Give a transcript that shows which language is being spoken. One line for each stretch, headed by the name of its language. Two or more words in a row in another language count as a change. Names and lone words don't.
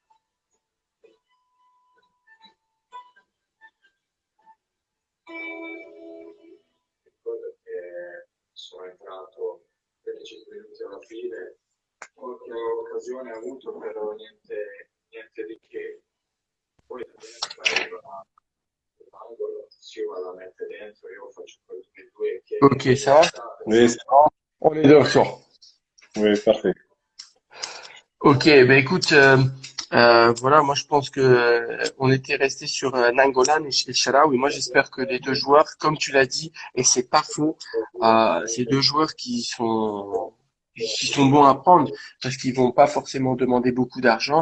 Italian: Ricordo che sono entrato 25 minuti alla fine, qualche occasione ha avuto, però niente di che. Poi arriva l'angolo, si va la mette dentro, io faccio quello che lui chiede.
French: Ok, ça va? Oui, c'est bon. On est de retour. Oui, parfait. Ok, ben écoute, voilà, moi je pense que on était resté sur Nangolan et Sharawi. Moi j'espère que les deux joueurs, comme tu l'as dit, et c'est pas faux, ces deux joueurs qui sont bons à prendre parce qu'ils vont pas forcément demander beaucoup d'argent.